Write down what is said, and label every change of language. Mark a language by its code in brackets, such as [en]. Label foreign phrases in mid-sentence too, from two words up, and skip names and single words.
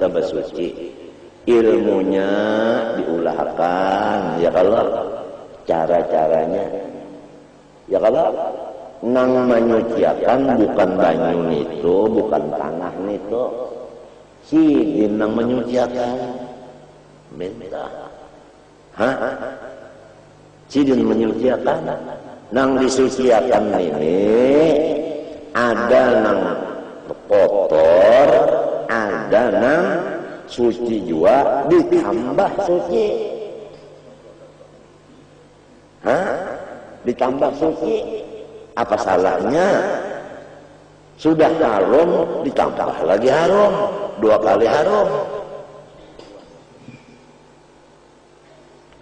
[bjn] bersuci, ilmunya diulahkan, ya kalau cara-caranya, ya kalau nang menyuciakan bukan banyu itu, bukan tanah itu, sidin nang menyuciakan, minta, sidin menyuciakan, nang disuciakan ini. Ada nang kotor, ada nang suci juga ditambah suci. [id] Ditambah suci. Apa salahnya? Sudah haram ditambah lagi haram, 2 kali haram.